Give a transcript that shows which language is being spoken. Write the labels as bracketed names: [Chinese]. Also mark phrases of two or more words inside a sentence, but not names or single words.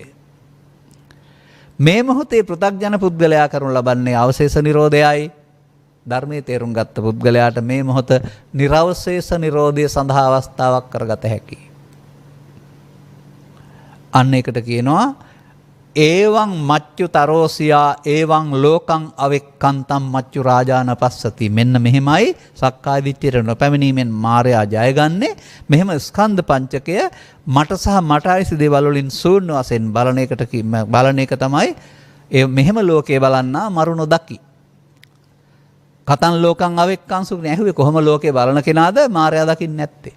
[Sinhala] අවශේෂ නිරෝධය. මේ මොහොතේ පෘථග්ජන පුද්ගලයා කරනු ලබන්නේ අවශේෂ නිරෝධයයි. ධර්මයේ තේරුම් ගත්ත පුද්ගලයාට මේ මොහොත නිර්වශේෂ නිරෝධය සඳහා අවස්ථාවක් කරගත හැකියි. අන්න එකට කියනවා [Pali] ඒවං මච්චු තරෝසියා ඒවං ලෝකං අවෙක්කන්තම් මච්චු රාජාන පස්සති. [Sinhala] මෙන්න මෙහෙමයි සක්කාය දිට්ඨියට නොපැමිණීමෙන් මායя ජයගන්නේ. මෙහෙම ස්කන්ධ පංචකය මට සහ මට අයිසි දේවල් වලින් ශූන්‍ය වශයෙන් බලන එක තමයි මෙහෙම ලෝකේ බලන්නා මරුණු දකි. [Pali] කතන් ලෝකං අවෙක්කංසු [Sinhala] නැහුවේ කොහොම ලෝකේ බලන කෙනාද මායя දකින්නේ නැත්තේ.